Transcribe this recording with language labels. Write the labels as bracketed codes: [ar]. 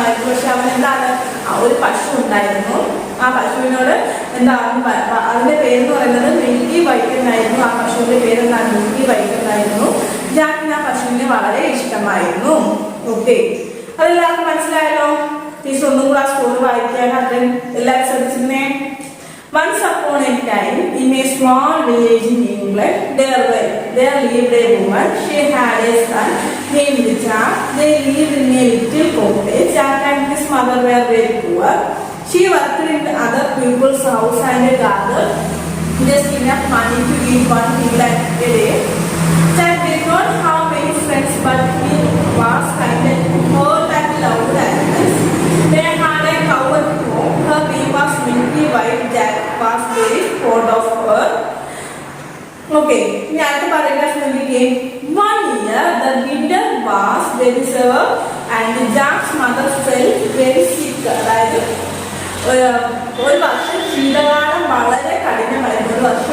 [ml] പക്ഷെ അവനെന്താണ്, ഒരു പശു ഉണ്ടായിരുന്നു. ആ പശുവിനോട് അതിന്റെ പേരെന്ന് പറയുന്നത് മിൽക്കി വൈറ്റ് എന്നായിരുന്നു. ആ പശുവിന്റെ പേരെന്താണ്? മിൽക്കി വൈറ്റ് എന്നായിരുന്നു. ജാക്കിന് ആ പശുവിനെ വളരെ ഇഷ്ടമായിരുന്നു. ഓക്കെ, അതെല്ലാവർക്കും മനസ്സിലായല്ലോ. ടീച്ചർ ഒന്നും കൂടെ ആ സ്റ്റോറി വായിക്കാൻ അത്രയും എല്ലാവരും ശ്രദ്ധിച്ചിരുന്നേ. [en] Once upon a time, in a small village in England, there lived a woman. She had a son named Jack. They lived in a little cottage. Jack and his mother were very poor. She worked in other people's house and gathered just enough money to eat one meal a day. Jack did not have many friends, but he was kind and hurt and loved animals. They had a cow at home. Her name was Milky White. Jack was very fond of her. [ml] Okay, ഇനി അടുത്ത paragraph നോക്കിക്കേ. [en] One year the winter was very severe and Jack's mother felt very sick. [ml] അതായത് ഒരു വർഷം ശീതകാലം വളരെ കഠിനമായിരുന്നു.